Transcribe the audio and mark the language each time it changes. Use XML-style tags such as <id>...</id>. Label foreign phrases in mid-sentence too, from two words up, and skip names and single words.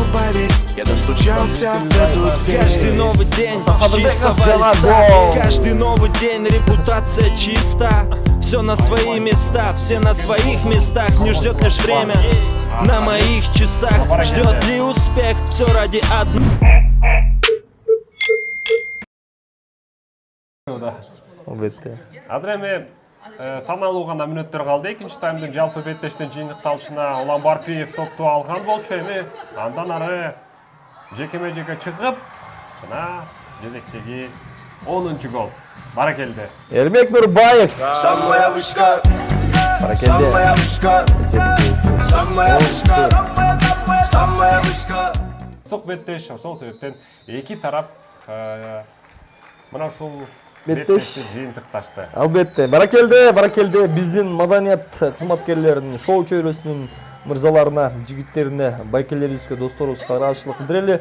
<ru>Поверь, я достучался в эту дверь. Каждый новый день чистого листа. Каждый новый день репутация чиста. Все на свои места, все на своих местах. Не ждет лишь время на моих часах. Ждет ли успех, все ради одного.</ru> <ky>Азыр эми саналуу гана мүнөттөр калды. Экинчи таймдын жалпы беттештен жыйынтыкталышына Улан Барпиев топту алган болчу. Эми андан ары жекеме-жеке чыгып, жана кезектеги 10-чу гол. Баракелде. Эрмек Нурбаев.</ky> <ru>Самая вышка, самая вышка, самая вышка, самая вышка.</ru> <ky>Тоқ беттеш, ошол себептен эки тарап мына ушул беттешти жыйынтыкташты. Албетте. Баракелде биздин маданият кызматкерлеринин, шоу чөйрөсүнүн мырзаларына, жигиттерине, байкелерибизге, досторубузга ыраазычылык билдирели.</ky>